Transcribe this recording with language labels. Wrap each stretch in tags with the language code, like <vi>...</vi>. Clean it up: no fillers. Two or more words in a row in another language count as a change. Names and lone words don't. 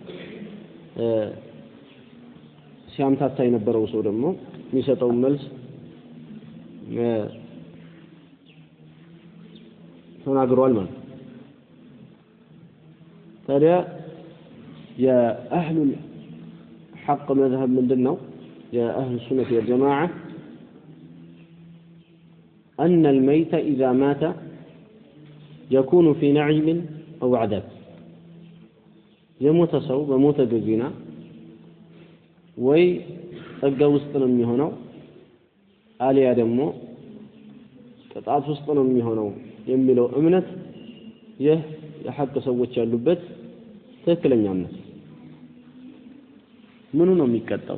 <am>ሲያምታታ የነበረው ሰው ደግሞ የሚሰጠውን መልስ ተናግሯል ማለት ነው። ታዲያ የአህሉ</am> <ar>الحق مذهب</ar> <am>ምንድነው?</am> <ar>أهل السنة والجماعة أن الميت إذا مات يكون في نعيم أو عذاب</ar> <am>የሞተ ሰው በሞተ ጊዜና ወይ ጸጋ ውስጥ ነው የሚሆነው አሊያ ደግሞ ቅጣት ውስጥ ነው የሚሆነው የሚለው እምነት ይህ የሐቅ ሰዎች ያሉበት ትክክለኛ እምነት። ምኑ ነው የሚቀጣው?</am>